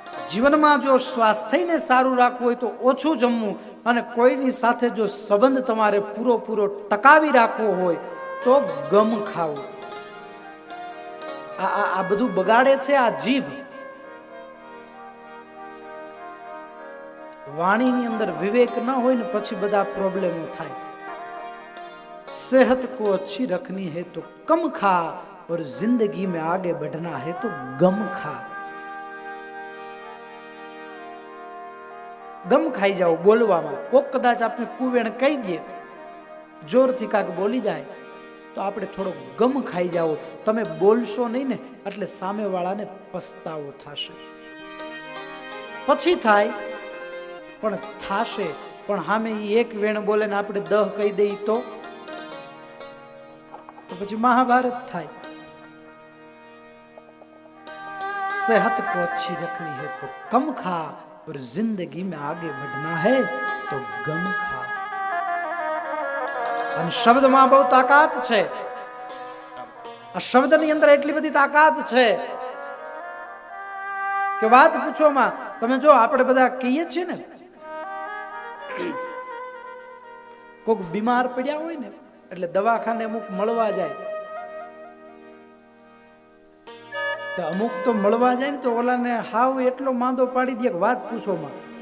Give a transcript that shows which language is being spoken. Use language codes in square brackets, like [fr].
[gu] જીવનમાં જો સ્વાસ્થ્યને સારું રાખવું હોય તો ઓછું જમવું, અને કોઈની સાથે જો સંબંધ તમારે પૂરો ટકાવી રાખવો હોય તો ગમ ખાવું. આ બધું બગાડે છે આ જીભ. વાણીની અંદર વિવેક ન હોય ને પછી બધા પ્રોબ્લેમો થાય. [hi] सेहत को अच्छी रखनी है तो कम खा और जिंदगी में आगे बढ़ना है तो गम खा. [gu] ગમ ખાઈ જાઓ બોલવામાં. કોક કદાચ આપણે કુવેણ કહી દે, જોરથી કાક બોલી જાય તો આપણે થોડો ગમ ખાઈ જાઓ. તમે બોલશો નહીં ને એટલે સામેવાળાને પસ્તાવો થશે. પછી થાય પણ થાશે, પણ સામે એક વેણ બોલે ને આપણે 10 કહી દઈએ તો પછી મહાભારત થાય. [hi] सेहत को अच्छी रखनी है तो कम खा और जिंदगी में आगे बढ़ना है तो गम खा. [gu] અને શબ્દમાં બહુ તાકાત છે. આ શબ્દની અંદર એટલી બધી તાકાત છે કે વાત પૂછો માં. તમે જો આપણે બધા કહીએ છીએ ને, કોઈક બીમાર પડ્યા હોય ને એટલે દવાખાને અમુક મળવા જાય, તો અમુક તો મળવા જાય ને તો ઓલાને હાવ એટલો માંદો પાડી દે કે વાત પૂછો માં.